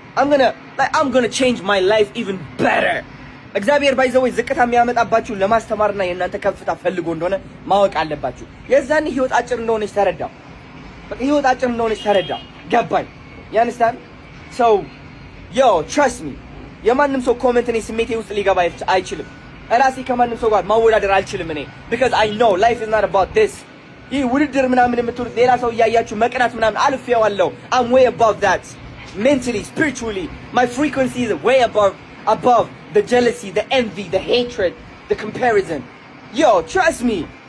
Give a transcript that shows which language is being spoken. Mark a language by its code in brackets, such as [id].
[en] I'm gonna change my life even better. [am] እግዚአብሔር ባይዘው ዝቅታ የሚያመጣባችሁ ለማስተማርና የእናንተ ከፍታ ፈልጎ እንደሆነ ማወቅ አለባችሁ። የዛን ህይወት አጭር እንደሆነች ተረዳው። በቃ ህይወት አጭር እንደሆነች ተረዳው። ገባኝ። [en] you understand? So yo trust me. [am] የማንም ሰው ኮሜንት እኔ ስሜቴ ውስጥ ሊገባ አይችልም። ራሴ ከማንም ሰው ጋር ማወዳደር አልችልም እኔ [en] because I know life is not about this. [am] ይህ ውድድር ምናምን የምትሉት ሌላ ሰው እያያችሁ መቅናት ምናምን አልፌዋለሁ። [en] I'm way above that. Mentally, spiritually, my frequency is way above the jealousy, the envy, the hatred, the comparison. Yo, trust me.